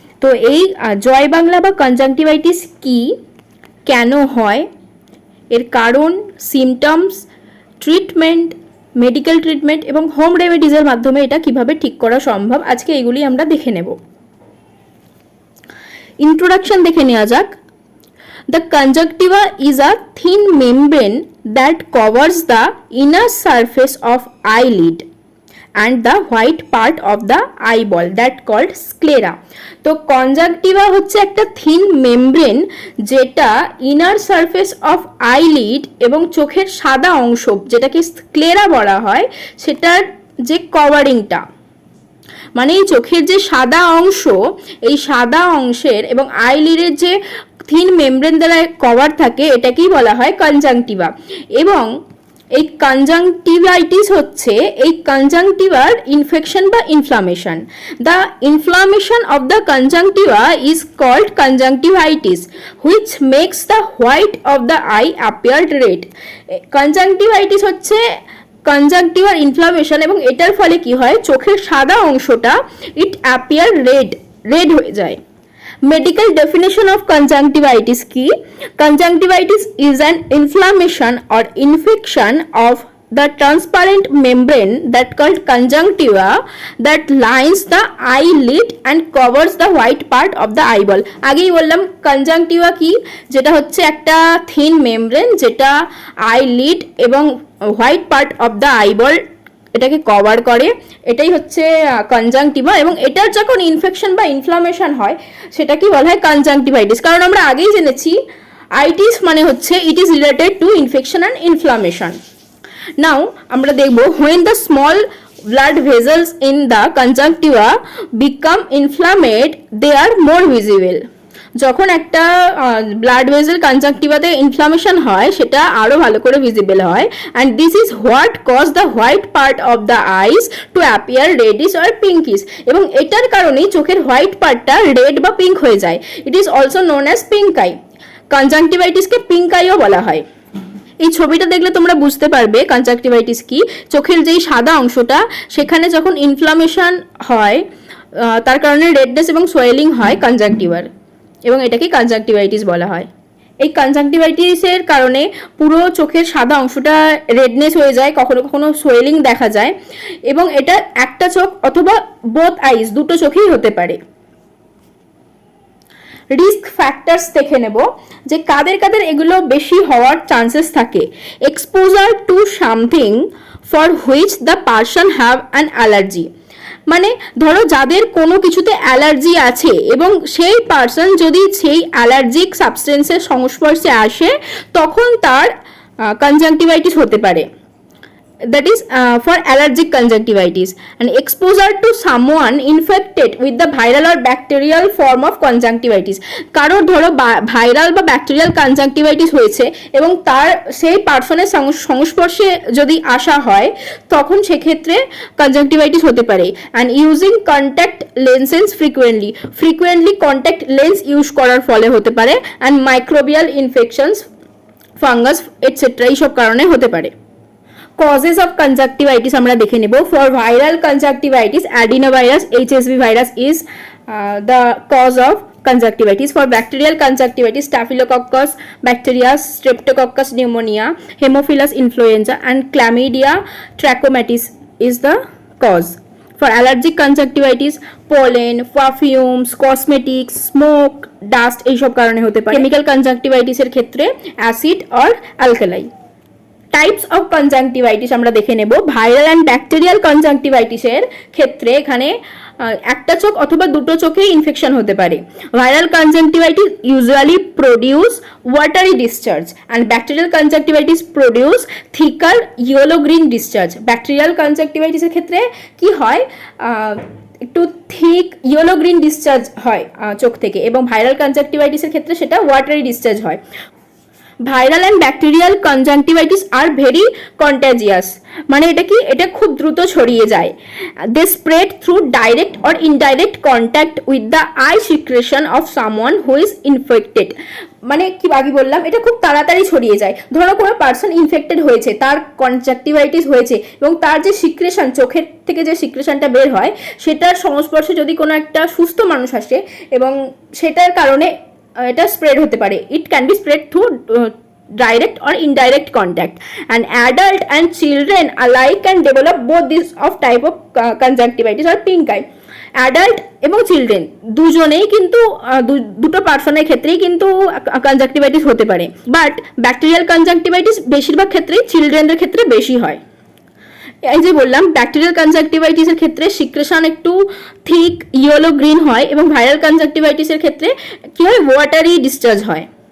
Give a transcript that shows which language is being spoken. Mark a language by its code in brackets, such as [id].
[bn] তো এই জয় বাংলা বা কনজাংটিভাইটিস কি, কেন হয়, এর কারণ, সিমটমস, ট্রিটমেন্ট, মেডিকেল ট্রিটমেন্ট এবং হোম রেমেডিজের মাধ্যমে এটা কিভাবে ঠিক করা সম্ভব, আজকে এগুলি আমরা দেখে নেব। ইন্ট্রোডাকশন দেখে নেওয়া যাক। [en] The conjunctiva is a thin membrane that covers the inner surface of eyelid and the white part of the eyeball that called sclera. [bn] তো কনজাংটিভা হচ্ছে একটা থিন মেমব্রেন যেটা ইনার সারফেস অফ আইলিড এবং চোখের সাদা অংশ যেটাকে স্ক্লেরা বলা হয়, সেটার যে কভারিংটা, মানে এই চোখের যে সাদা অংশ, এই সাদা অংশের এবং আইলিডের যে থিন মেমব্রেন দ্বারা কভার থাকে, এটাকেই বলা হয় কনজাংটিভা। এবং এই কনজাংটিভাইটিস হচ্ছে এই কনজাংটিভার ইনফেকশন বা inflammation. [en] The inflammation of the conjunctiva is called conjunctivitis which makes the white of the eye appear red. [bn] Conjunctivitis হচ্ছে কনজাংটিভার ইনফ্লামেশন, এবং এটার ফলে কি হয়, চোখের সাদা অংশটা [en] it appear red [bn] হয়ে যায়। [en] Medical definition of conjunctivitis কি? Conjunctivitis is an inflammation or infection of the transparent membrane that called conjunctiva that lines the eyelid and covers the white part of the eyeball. [bn] আগেই বললাম conjunctiva কি, যেটা হচ্ছে একটা thin membrane যেটা eyelid এবং white part of the eyeball এটাকে cover করে, এটাই হচ্ছে কনজাংটিভা। এবং এটার যখন ইনফেকশন বা ইনফ্লামেশন হয় সেটা কি বলা হয় কনজাংটিভাইটিস। কারণ আমরা আগেই জেনেছি আইটিস মানে হচ্ছে [en] It is related to infection and inflammation. [bn] নাও আমরা দেখব [en] when the small blood vessels in the conjunctiva become inflamed they are more visible. [bn] যখন একটা ব্লাড ভেসেল কনজাংটিভাতে ইনফ্লামেশন হয় সেটা আরো ভালো করে ভিজিবল হয়, [en] and this is what cause the white part of the eyes to appear reddish or pinkish. [bn] এবং এটার কারণেই চোখের হোয়াইট পার্টটা রেড বা পিঙ্ক হয়ে যায়। [en] It is also known as pink eye. [bn] কনজাংটিভাইটিসকে pink আইও বলা হয়। এই ছবিটা দেখলে তোমরা বুঝতে পারবে কনজাংটিভাইটিস কি। চোখের যেই সাদা অংশটা সেখানে যখন ইনফ্লামেশন হয় তার কারণে রেডনেস এবং সোয়েলিং হয় কনজাংটিভার, এবং এটাকে কনজাংটিভাইটিস বলা হয়। এই কনজাংটিভাইটিসের কারণে পুরো চোখের সাদা অংশটা রেডনেস হয়ে যায়, কখনো কখনো সোয়েলিং দেখা যায়, এবং এটা একটা চোখ অথবা [en] both eyes, [bn] দুটো চোখেই হতে পারে। রিস্ক ফ্যাক্টরস দেখে নেব যে কাদের কাদের এগুলো বেশি হওয়ার চান্সেস থাকে। [en] exposure to something for which the person have an allergy, [bn] মানে ধরো যাদের কোনো কিছুতে অ্যালার্জি আছে এবং সেই পারসন যদি সেই অ্যালার্জিক সাবস্টেন্সের সংস্পর্শে আসে তখন তার কনজাংটিভাইটিস হতে পারে। [en] That is for allergic conjunctivitis. And exposure to someone infected with the viral or bacterial form of conjunctivitis. [bn] কারো ধরো ভাইরাল বা ব্যাকটেরিয়াল কনজাংটিভাইটিস হয়েছে এবং তার সেই পার্সনের সংস্পর্শে যদি আসা হয় তখন সেক্ষেত্রে কনজাংটিভাইটিস হতে পারে। [en] and using contact lenses frequently [bn] contact lens use করার ফলে হতে পারে। And microbial infections, fungus etcetera এইসব কারণে হতে পারে। [en] Causes of conjunctivitis [bn] আমরা দেখে নেব। [en] For viral conjunctivitis, adenovirus HSV virus is the cause of conjunctivitis. For bacterial conjunctivitis, Staphylococcus bacteria, Streptococcus pneumonia, Haemophilus influenza and Chlamydia trachomatis is the cause. For allergic conjunctivitis, pollen, perfumes, cosmetics, smoke, dust [bn] এইসব কারণে হতে পারে। [en] Chemical conjunctivitis [bn] এর ক্ষেত্রে acid or alkali। [en] types of conjunctivitis [bn] আমরা দেখে নেব। Viral and bacterial কনজাংটিভাইটিসের ক্ষেত্রে এখানে একটা চোখ অথবা দুটো চোখে ইনফেকশন হতে পারে। [en] Viral conjunctivitis usually produce watery discharge and bacterial conjunctivitis produce thicker yellow green discharge. [bn] Bacterial কনজাংটিভাইটিসের ক্ষেত্রে কি হয়, একটু থিক ইয়েলো গ্রিন ডিসচার্জ হয় চোখ থেকে, এবং ভাইরাল কনজাংটিভাইটিসের ক্ষেত্রে সেটা ওয়াটারি ডিসচার্জ হয়। [en] viral and bacterial conjunctivitis are very contagious, [bn] মানে এটা কি, এটা খুব দ্রুত ছড়িয়ে যায়। [en] They spread through direct or indirect contact with the eye secretion of someone who is infected. [bn] মানে কি আগে বললাম, এটা খুব তাড়াতাড়ি ছড়িয়ে যায়। ধরো কোনো পার্সন ইনফেক্টেড হয়েছে, তার কনজাংটিভাইটিস হয়েছে, এবং তার যে সিক্রেশন, চোখের থেকে যে সিক্রেশনটা বের হয়, সেটার সংস্পর্শে যদি কোনো একটা সুস্থ মানুষ আসে এবং সেটার কারণে এটা স্প্রেড হতে পারে। [en] It can be spread through direct or indirect contact, and adult and children alike can develop both this of type of conjunctivitis or pink eye. [bn] Adult এবং চিলড্রেন দুজনেই কিন্তু দুটো পার্সনের ক্ষেত্রেই কিন্তু কনজাংটিভাইটিস হতে পারে, বাট ব্যাকটেরিয়াল কনজাংটিভাইটিস বেশিরভাগ ক্ষেত্রেই চিলড্রেনদের ক্ষেত্রে বেশি হয়। এই যে বললাম, ব্যাকটেরিয়াল কনজাংটিভাইটিসের ক্ষেত্রে সিক্রেশন একটু থিক ইয়েলো গ্রিন হয়, এবং ভাইরাল কনজাংটিভাইটিসের ক্ষেত্রে কি হয়, ওয়াটারি ডিসচার্জ হয়।